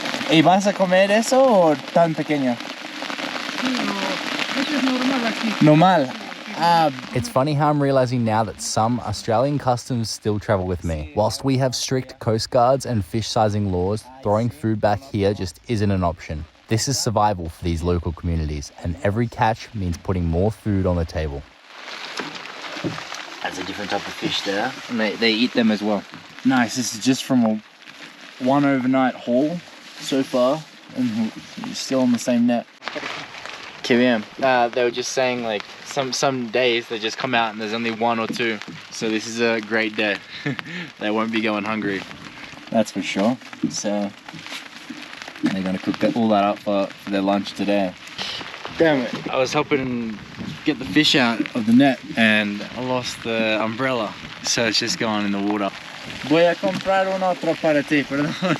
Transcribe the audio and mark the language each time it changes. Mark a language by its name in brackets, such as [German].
[Spanish] ¿Y vas a comer eso o tan pequeño? Esto es normal aquí. Normal. [English] It's funny how I'm realizing now that some Australian customs still travel with me. Whilst we have strict coast guards and fish sizing laws, throwing food back here just isn't an option. This is survival for these local communities, and every catch means putting more food on the table. That's a different type of fish there. And they eat them as well. Nice, this is just from one overnight haul so far, and we're still on the same net. [Spanish] Que bien. [English] They were just saying like some days they just come out and there's only 1 or 2. So this is a great day. They won't be going hungry. That's for sure. So they're gonna cook all that up for their lunch today. Damn it. I was helping get the fish out of the net and I lost the umbrella. So it's just going in the water. [Spanish] Voy a comprar un otro para ti, perdón.